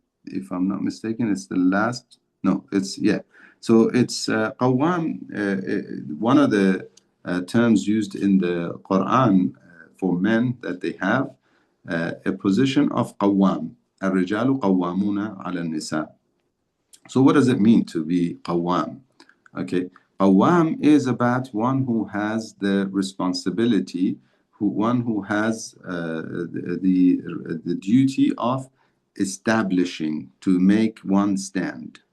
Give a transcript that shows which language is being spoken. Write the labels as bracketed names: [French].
[English] If I'm not mistaken, it's the last. No, it's yeah. So it's qawwam. One of the terms used in the Quran for men, that they have a position of qawwam. [Arabic] الرجال قوامون على النساء. [English] So what does it mean to be qawwam? Okay, qawwam is about one who has the responsibility, one who has the duty of establishing, to make one stand.